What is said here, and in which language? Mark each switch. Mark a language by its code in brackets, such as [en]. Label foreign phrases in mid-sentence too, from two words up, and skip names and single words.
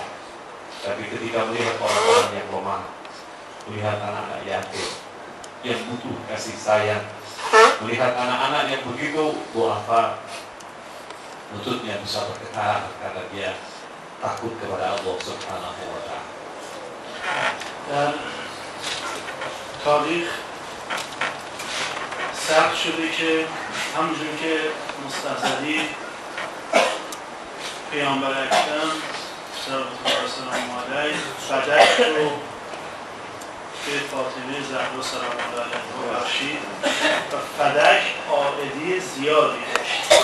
[id] Tapi ketika melihat orang-orang yang lemah, melihat anak-anak yatim yang butuh kasih sayang, melihat anak-anak yang begitu duafa, lututnya bisa bergetar karena dia takut kepada Allah [ar] سبحانه وتعالى. [fa] در تاریخ ثبت شده که همونجور که مستحضری پیامبر اکرم [ar] صلوات الله سلام علیه [fa] فدک رو به فاطمه زهرا [ar] سلام الله علیها [fa] بخشید و فدک عائدی زیادی داشت.